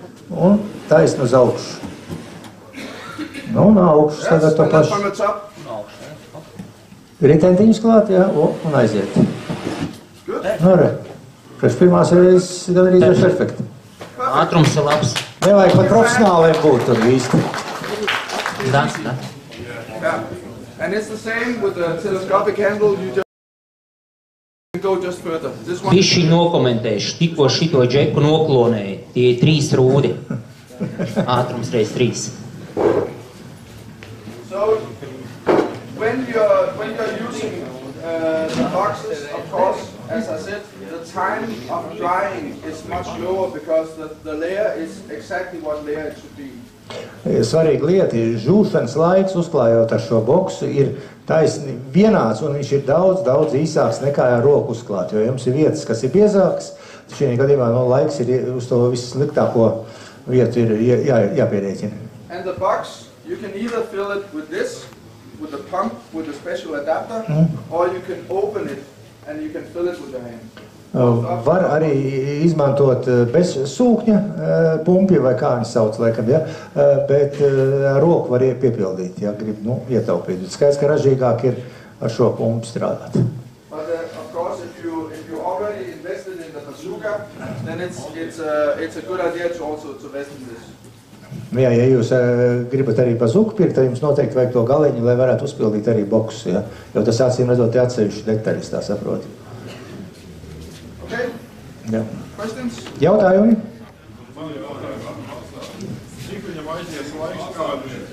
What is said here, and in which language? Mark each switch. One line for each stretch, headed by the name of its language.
Latvian: Un taisni uz augšu. Nu, un augšas tagad to
English: and then
Latvian: pašu.
English: from the top.
Latvian: Ritentiņus klāt, jā, un aiziet.
English: Good.
Latvian: Nu, re. Pirmās reizes gan arī ir perfekti.
English: Perfect.
Latvian: ātrums ir labs. Nevajag pat profesionāliem būt tur īsti. Da.
English: Yeah. And it's the same with the telescopic handle. You just go just further. This one.
Latvian: Bišķi nokomentēšu, tikko šito džeku noklonēju. Tie ir 3 rūdi. Ātrums reiz 3.
English: So when you're using the boxes, of course, as I said, the time of drying is much lower because the layer is exactly what layer it should be.
Latvian: Svarīga lieta ir žūšanas laiks, uzklājot ar šo boksu, ir taisni vienāds un viņš ir daudz īsāks nekā ar roku uzklāt, jo jums ir vietas, kas ir biezākas, šī gadījumā laiks ir uz to vissliktāko vietu ir jāpierēķina.
English: And the box, you can either fill it with this, with the pump, with a special adapter, or you can open it and you can fill it with your hand.
Latvian: Var arī izmantot bez sūkņa pumpi, vai kā viņi sauc, laikam, ja? Bet ar roku var piepildīt, ja grib ietaupīt. Skaidrs, ka ražīgāk ir ar šo pumpu strādāt.
English: But of course, if you already invested in the bazooka, then it's a good idea to also to invest in this.
Latvian: Jā, ja jūs gribat arī bazooku pirkt, tad jums noteikti vajag to galiņu, lai varētu uzpildīt arī boksus, ja? Jo tas acīm redzot atsevišķi detaļas, tā saprot.
English: Okay?
Latvian: Jā.
English: Questions?
Latvian: Jautājumi? Cik viņam aizies laiks kādu?